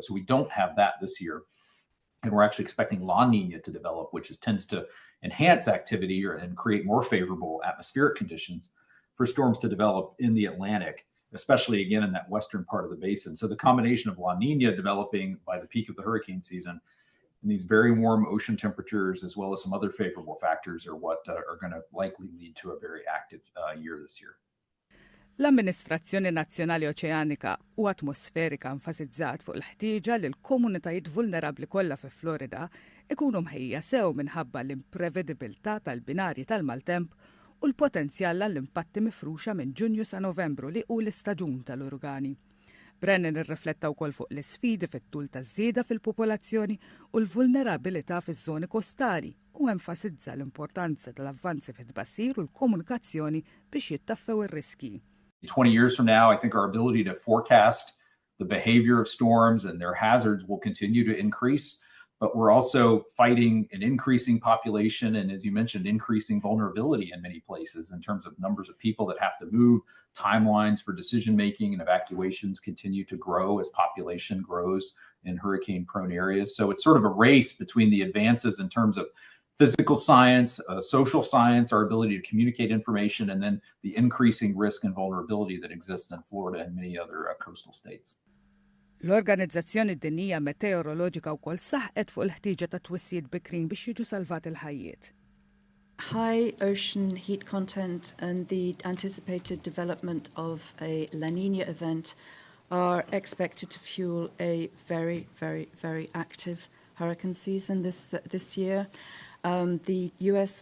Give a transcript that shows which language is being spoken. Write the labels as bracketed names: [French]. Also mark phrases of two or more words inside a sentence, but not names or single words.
[English] So we don't have that this year. And we're actually expecting La Niña to develop, which tends to enhance activity and create more favorable atmospheric conditions for storms to develop in the Atlantic, especially again in that western part of the basin. So the combination of La Niña developing by the peak of the hurricane season and these very warm ocean temperatures, as well as some other favorable factors, are what are going to likely lead to a very active year this year. [Maltese] L-Amministrazzjoni Nazzjonali Oċeanika u Atmosferika enfasizzat fuq il-ħtieġa li l-komunitajiet vulnerabbli kollha fi Florida ikunu mħejja sew minħabba l-imprevedibilità tal-binarji tal-maltemp u l-potenzjal għall-impatti mifruxa minn Ġunju sa Novembru li hu l-istaġun tal-uragani. Brennan irrifletta wkoll fuq l-isfidi fit-tul taż-żieda fil-popolazzjoni u l-vulnerabilità fiż-żoni kostali u enfasizza l-importanza tal-avvanzi fit-tbassir u l-komunikazzjoni biex jittaffew ir-riski. [English] 20 years from now, I think our ability to forecast the behavior of storms and their hazards will continue to increase. But we're also fighting an increasing population and, as you mentioned, increasing vulnerability in many places in terms of numbers of people that have to move. Timelines for decision-making and evacuations continue to grow as population grows in hurricane-prone areas. So it's sort of a race between the advances in terms of physical science, social science, our ability to communicate information, and then the increasing risk and vulnerability that exists in Florida and many other coastal states. [Maltese] L-Organizzazzjoni Dinjija Meteoroloġika wkoll saħqet fuq il-ħtieġa ta' twissijiet bikrin biex jiġu salvat il-ħajjiet. [English] High ocean heat content and the anticipated development of a La Niña event are expected to fuel a very, very, very active hurricane season this year. The U.S.